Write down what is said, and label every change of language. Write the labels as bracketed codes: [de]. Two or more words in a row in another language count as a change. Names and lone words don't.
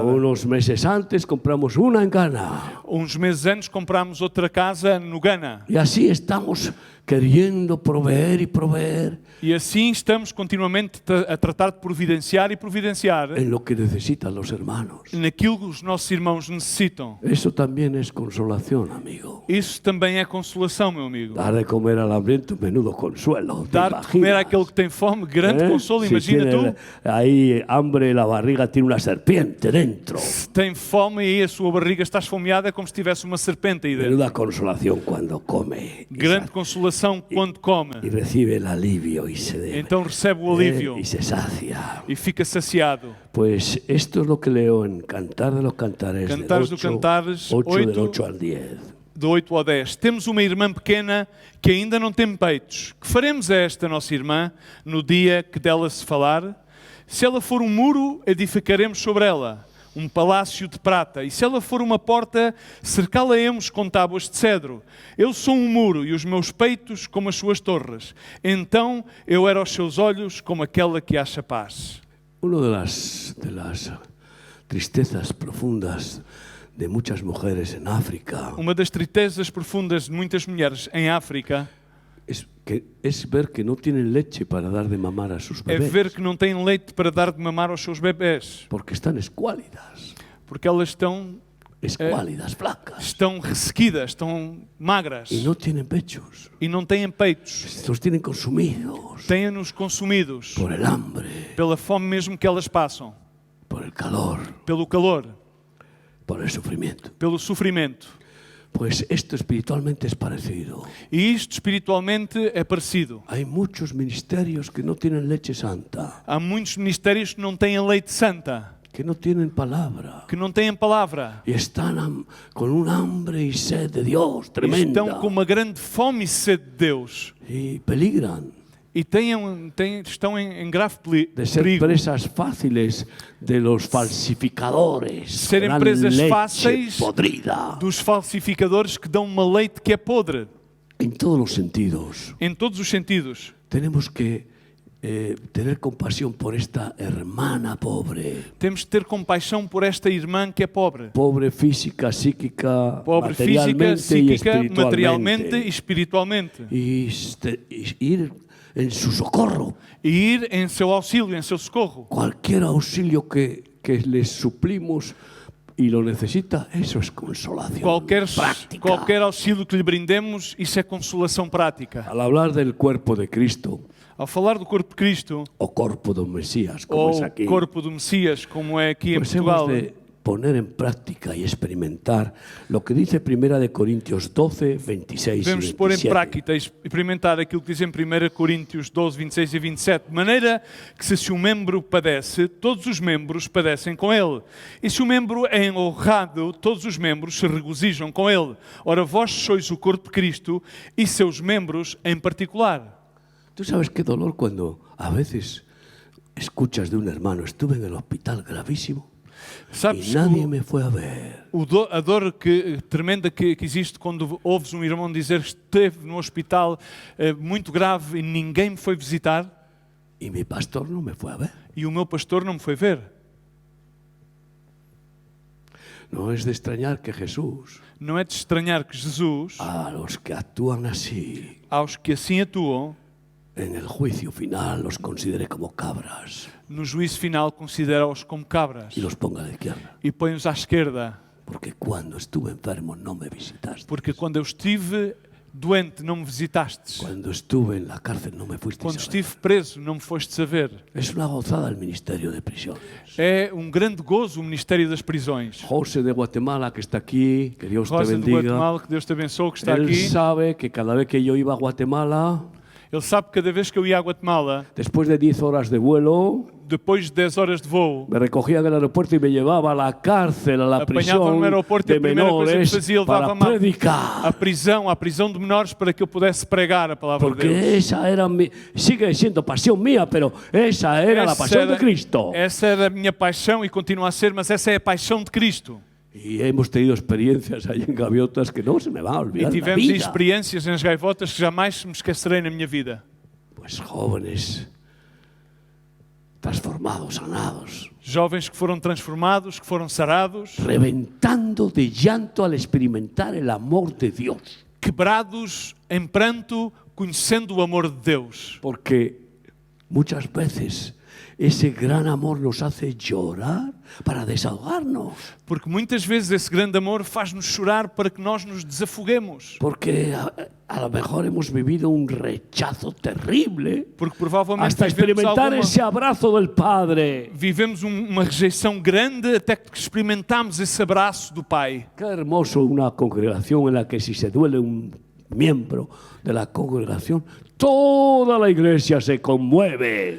[es] Unos meses antes compramos una en Ghana. [pt] Uns meses antes comprámos outra casa no Ghana. [es] Y así estamos queriendo proveer y proveer [pt] E assim estamos continuamente a tratar de providenciar e providenciar [es] en lo que necesitan los hermanos. [pt] naquilo que os nossos irmãos necessitam. [es] Eso también es consolación, amigo. [pt] Isso também é consolação, meu amigo. [es] Dar de comer al hambriento, menudo consuelo. ¿te [pt] Dar de comer [es] imaginas? [pt] àquele que tem fome, grande consolo. [es] Si [pt] Imagina [es] tiene [pt] tu, [es] ahí hambre, la barriga tiene una serpiente dentro. [pt] se tem fome e a sua barriga está esfomeada, é como se tivesse uma serpente aí dentro. [es] Menuda consolación cuando come [pt] Grande consolação quando come. [es] y recibe el alivio y se [pt] Então recebe o alívio [es] y se sacia. [pt] e fica saciado. [es] Pues esto es lo que leo en Cantar de los Cantares, Cantares del [pt] do Cantares [es] 8 del [pt] 8, [es] 8 al 10. [pt] do 8 ao 10. Temos uma irmã pequena que ainda não tem peitos. Que faremos a esta nossa irmã no dia que dela se falar? Se ela for um muro, edificaremos sobre ela um palácio de prata. E se ela for uma porta, cercá-la-emos com tábuas de cedro. Eu sou um muro e os meus peitos como as suas torres. Então eu era aos seus olhos como aquela que acha paz. [es] Una de las tristezas profundas de muchas mujeres en África [pt] Uma das tristezas profundas de muitas mulheres em África [es] es ver que no tienen leche para dar de mamar a sus [pt] é [es] bebés, [pt] ver que não têm leite para dar de mamar aos seus bebés. [es] porque están escuálidas, [pt] Porque elas [es] flacas, [pt] estão ressequidas, estão magras [es] y no tienen pechos. [pt] e não têm peitos. [es] Los tienen consumidos [pt] Têm-nos consumidos [es] por el hambre, [pt] pela fome mesmo que elas passam, [es] por el calor, [pt] pelo calor, [es] por el sufrimiento. [pt] pelo sofrimento. [es] Pues esto espiritualmente es parecido. [pt] E isto espiritualmente é parecido. [es] Hay muchos ministerios que no tienen leche santa, [pt] Há muitos ministérios que não têm leite santa, [es] que no tienen palabra, [pt] que não têm palavra. [es] y están con un hambre y sed de Dios tremenda, [pt] Estão com uma grande fome e sede de Deus. [es] y peligran [pt] E estão em grave [es] de ser [pt] perigo. [es] presas fáciles de los falsificadores, [pt] Ser [es] que dan [pt] presas [es] leche [pt] fáceis [es] podrida, [pt] dos falsificadores que dão uma leite que é podre. [es] en todos los sentidos. [pt] Em todos os sentidos. [es] Tenemos que tener compasión por esta hermana pobre. [pt] Temos de ter compaixão por esta irmã que é pobre. [es] Pobre física, psíquica, [pt] Pobre física, [es] materialmente y [pt] psíquica, materialmente e [es] espiritualmente. [pt] espiritualmente. [es] Y ir en su socorro. [pt] E ir em seu auxílio, em seu socorro. [es] Cualquier auxilio que les suplimos y lo necesita, eso es consolación práctica. [pt] Qualquer auxílio que lhe brindemos, isso é consolação prática. [es] Al hablar del cuerpo de Cristo, [pt] Ao falar do corpo de Cristo, o corpo do Mesías, como ou [es] es aquí, [pt] corpo do Messias, como é aqui em [es] pues [pt] Portugal, [es] hemos de poner en práctica y experimentar lo que dice 1 de Corintios 12, 26 [pt] devemos [es] y [pt] pôr em [es] 27. [pt] prática e experimentar aquilo que diz em 1 Coríntios 12, 26 e 27, de maneira que se um membro padece, todos os membros padecem com ele. E se o membro é honrado, todos os membros se regozijam com ele. Ora, vós sois o corpo de Cristo e seus membros em particular. [es] ¿Tú sabes qué dolor cuando a veces escuchas de un hermano, estuve en el hospital gravísimo [pt] Sabes [es] y nadie me fue a ver? [pt] a dor tremenda que existe quando ouves um irmão dizer que esteve no hospital muito grave e ninguém me foi visitar [es] Y mi pastor no me fue a ver. [pt] e o meu pastor não me foi ver. [es] No es de extrañar que Jesús, [pt] Não é de estranhar que Jesus, [es] a los que actúan así, [pt] aos que assim atuam, [es] en el juicio final los considere como cabras [pt] no juízo final considera-os como cabras [es] y los ponga a la izquierda. [pt] e põe-os à esquerda. [es] Porque cuando estuve enfermo no me visitaste. [pt] Porque quando eu estive doente não me visitastes. [es] Cuando estuve en la cárcel no me fuiste a [pt] Quando [es] ver. [pt] estive preso não me foste a ver. [es] Es una gozada el ministerio de prisiones. [pt] É um grande gozo o Ministério das Prisões. [es] José de Guatemala, que está aquí, que Dios te [pt] Rosa do [es] bendiga. [pt] Guatemala, que Deus te abençoe, que está [es] Él [pt] aqui. [es] sabe que cada vez que yo iba a Guatemala, [pt] Ele sabe que cada vez que eu ia a Guatemala, [es] después de 10 horas de vuelo, [pt] depois de 10 horas de voo, [es] me recogía del aeropuerto y me llevaba a la cárcel, a la [pt] apanhava-me [es] prisión [pt] no aeroporto e [es] de [pt] a primeira coisa que [es] menores [pt] fazia, [es] para [pt] levava-me à [es] predicar. [pt] prisão de menores para que eu pudesse pregar a palavra de [es] Porque [pt] Deus. [es] esa era sigue siendo pasión mía, pero esa era la pasión de Cristo. [pt] Essa era a minha paixão e continua a ser, mas essa é a paixão de Cristo. [es] Y hemos tenido experiencias ahí en Gaviotas que no se me va a [pt] E [es] olvidar en la [pt] tivemos [es] vida. [pt] experiências nas gaivotas que jamais me esquecerei na minha vida. [es] Pues jóvenes transformados, sanados, [pt] Jovens que foram transformados, que foram sarados, [es] reventando de llanto al experimentar el amor de Dios. [pt] quebrados em pranto, conhecendo o amor de Deus. [es] Porque muchas veces ese gran amor nos hace llorar para desahogarnos. [pt] Porque muitas vezes esse grande amor faz-nos chorar para que nós nos desafoguemos. [es] Porque a lo mejor hemos vivido un rechazo terrible [pt] Porque provavelmente [es] hasta experimentar ese abrazo del Padre. [pt] vivemos uma rejeição grande até que experimentamos esse abraço do Pai. [es] Qué hermoso una congregación en la que si se duele un miembro de la congregación, toda la iglesia se conmueve.